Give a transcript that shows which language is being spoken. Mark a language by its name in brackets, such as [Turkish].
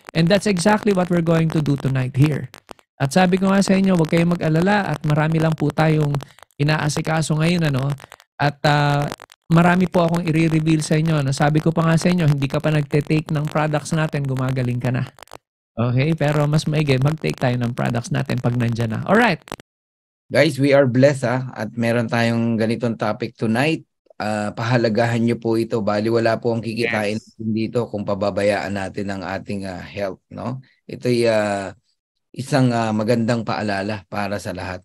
[English] And that's exactly what we're going to do tonight here. [Filipino] At sabi ko nga sa inyo, huwag kayong mag-alala at marami lang po tayong inaasikaso ngayon, At marami po akong i-reveal sa inyo. Nasabi ko pa nga sa inyo, hindi ka pa nagte-take ng products natin, gumagaling ka na. Okay? Pero mas maigi, mag-take tayo ng products natin pag nandyan na. Alright. [English] Guys, we are blessed [Filipino] at meron tayong ganitong topic [English] tonight. [Filipino] Pahalagahan nyo po ito. Bali wala po ang kikitain dito kung pababayaan natin ang ating health. Ito'y isang magandang paalala para sa lahat.